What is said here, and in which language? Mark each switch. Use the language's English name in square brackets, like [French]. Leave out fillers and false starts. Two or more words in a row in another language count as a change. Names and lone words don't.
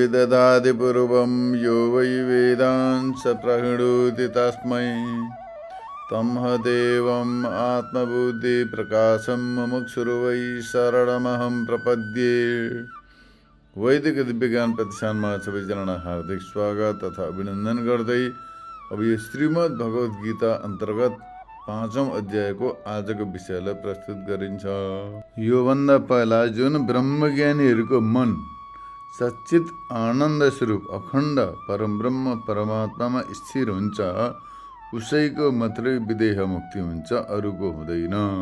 [Sanskrit] ददाति यो वै वेदान् स प्रहिणोति तस्मै तमह देवम् आत्मबुद्धिप्रकाशं मुमुक्षुर्वै शरणमहं प्रपद्ये। [Nepali] वैदिक दिव्य ज्ञान प्रतिष्ठानमा सबैजनालाई हार्दिक स्वागत तथा अभिनन्दन गर्दै अब यो श्रीमद् भगवत गीता अन्तर्गत 5औं अध्यायको आजको विषयलाई प्रस्तुत गरिन्छ। योभन्दा पहिला जुन ब्रह्मज्ञानीहरूको मन सच्चित आनन्द स्वरूप अखण्ड परमब्रह्म परमात्मामा स्थिर हुन्छ उसैको मात्रै विदेह मुक्ति हुन्छ, अरूको हुँदैन।